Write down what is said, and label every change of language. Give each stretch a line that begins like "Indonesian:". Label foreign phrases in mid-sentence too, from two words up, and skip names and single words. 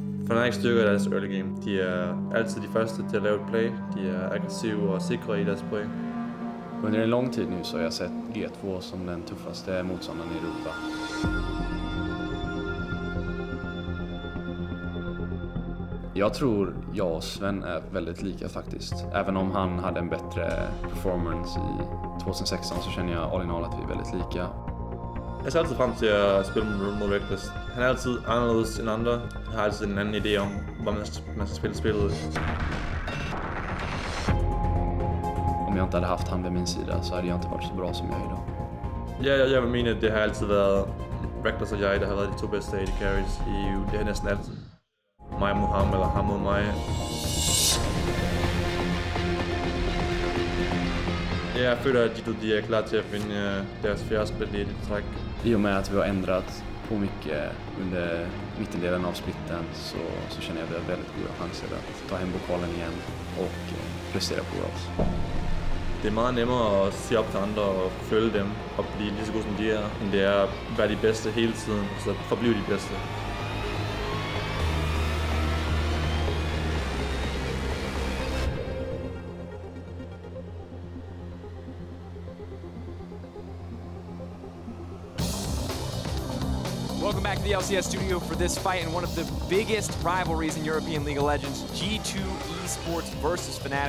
Danish: Fnatic styrker deres
English: early game.
Danish: De er altid de første til at lave et play. De er aggressive og sikre i deres play.
Swedish: Under en lång tid nu så har jag sett G2 som den tuffaste motståndaren i Europa. Jag tror jag och Zven är väldigt lika faktiskt. Även om han hade en bättre performance i 2016 så känner jag
English: all in all
Swedish: att vi är väldigt lika.
Danish: Jeg ser altid frem til at spille mod Rekkles. Han er altid anderledes end andre. Han har altid en anden idé om, hvor man skal spille spillet.
Swedish: Om jag inte hade haft han vid min sida så hade jag inte varit så bra som jag är idag.
Danish: Ja, jeg vil mene, at det har altid været Rekkles og jeg, der har været de to bedste
English: AD carries
Danish: i EU. Det har næsten altid. Mig mod ham, eller ham mod mig. Jeg føler, at de er klar til at finde deres fjerde spil i det træk.
Swedish: I och med att vi har ändrat på mycket under mittendelen av splitten så känner jag att vi har väldigt goda chanser att ta hem pokalen igen och prestera på oss.
Danish: Det er meget nemmere at se op til andre og følge dem og blive lige så gode som de er, end det er at være de bedste hele tiden, så forblive de bedste.
English: Welcome back to the LCS studio for this fight in one of the biggest rivalries in European League of Legends, G2 Esports versus Fnatic.